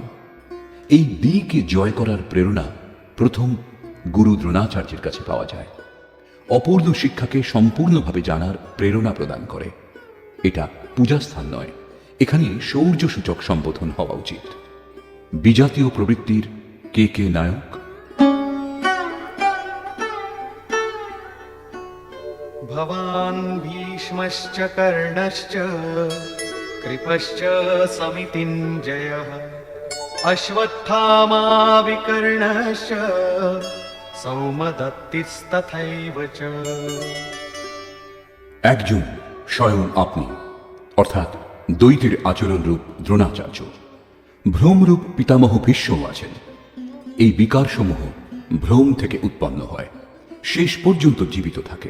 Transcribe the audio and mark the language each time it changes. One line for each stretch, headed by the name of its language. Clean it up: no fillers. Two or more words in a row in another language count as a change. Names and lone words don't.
Bangla: এই দিকে জয় করার প্রেরণা প্রথম গুরু দ্রোণাচার্যের কাছে পাওয়া যায়। অপূর্ণ শিক্ষাকে সম্পূর্ণভাবে জানার প্রেরণা প্রদান করে। এটা পূজাস্থান নয়, এখানে শৌর্য সূচক সম্বোধন হওয়া উচিত। বিজাতীয় প্রবৃত্তির কে কে নায়ক?
Sanskrit: भवान् भीष्मश्च कर्णश्च कृपश्च समितिञ्जयः अश्वत्थामा विकर्णश्च सौमदत्तिस्तथैव च।
Bangla: একজন স্বয়ং আপনি, অর্থাৎ দ্বৈতের আচরণ রূপ দ্রোণাচার্য। ভ্রমরূপ পিতামহ ভীষ্মও আছেন। এই বিকারসমূহ ভ্রম থেকে উৎপন্ন হয়, শেষ পর্যন্ত জীবিত থাকে।